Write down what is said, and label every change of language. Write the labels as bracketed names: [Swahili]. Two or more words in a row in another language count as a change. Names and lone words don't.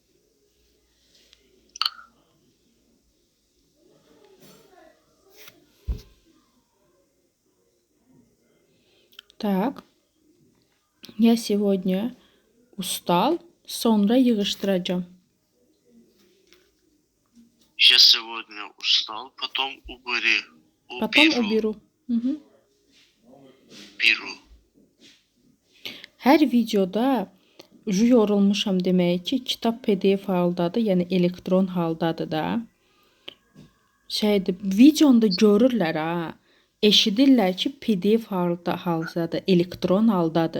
[Russian] Так. Я сегодня устал, [Azerbaijani] sonra yığışdıracağım. [Russian] Я сегодня устал, потом Потом уберу. Беру. [Azerbaijani] Hər videoda yorulmuşam demək ki, kitab PDF haldadır, yəni elektron haldadır da. Videonda görürlər ha. Eşidirlər ki, PDF haldadır, elektron haldadır.